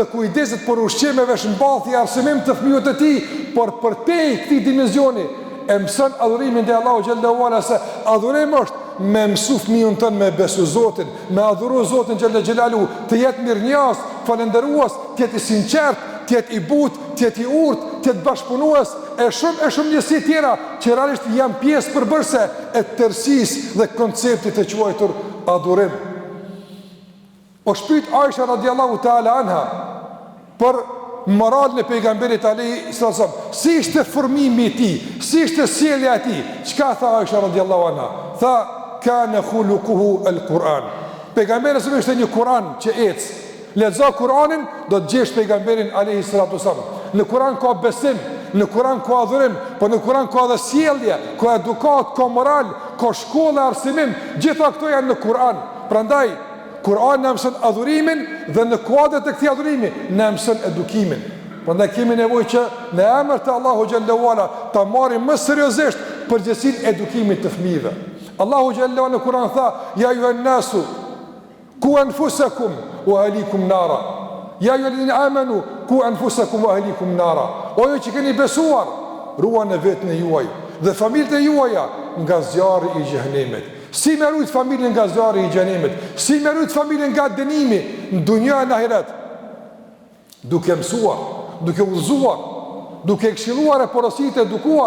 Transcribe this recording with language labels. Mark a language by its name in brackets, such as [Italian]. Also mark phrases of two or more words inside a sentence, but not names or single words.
[Albanian] kujdeset për ushqimeve, shëmbathje, arsimim të fëmijët e tij, por përtej këtij dimensioni e mëson adhurimin te Allahu [Arabic] جل وعلا [Albanian] se adhurim është me mësu fëmijën tënë me besu Zotin, me adhuru Zotin [Arabic] جل جلاله, [Albanian] të jetë mirënjohës, falënderues, të jetë i sinqert, të jetë i butë, të jetë i urtë, të jetë bashkëpunues, e shumë njësi tjera që realisht janë pjesë përbërëse e tërësisë dhe konceptit të quajtur adhurim. O shpyt Aisha [Arabic] رضي الله تعالى عنها [Albanian] për moralin e pejgamberit [Arabic] عليه السلام, [Albanian] si ishte formimi i tij, si ishte sjellja e tij. Çka tha Aisha [Arabic] رضي الله عنها? Tha كان خلقه القرآن. [Albanian] Pejgamberi sa ishte një Kur'an që ec. Lexo Kur'anin, do të gjesh pejgamberin [Arabic] عليه الصلاة والسلام. [Albanian] Në Kur'an ka besim, në Kur'an ka adhurim, po në Kur'an ka edhe sjellje, ka edukat, ka moral, ka shkollë, arsimim, gjitha këto janë në Kur'an. Prandaj Kur'ani na mëson adhurimin dhe në kuadrat e këtij adhurimi na mëson edukimin. Prandaj kemi nevojë që në emër të Allahu [Arabic] جل وعلا [Albanian] ta marrim më seriozisht përgjegjësinë e edukimit të fëmijëve. Allahu [Arabic] جل وعلا [Albanian] në Kur'an tha: [Arabic] "يا أيها الناس قوا أنفسكم وأهليكم نارا." يا أيها الذين آمنوا قوا أنفسكم وأهليكم نارا. [Albanian] O ju që keni besuar, ruani vetën e juaj dhe familjet e juaja nga zjarri i xhenemit. Si me rujt familjen nga zjarri i xhenemit, si me rujt familjen nga dënimi në dunjë e në ahiret, duke mësuar, duke udhëzuar, duke këshilluar e porositë edukuar.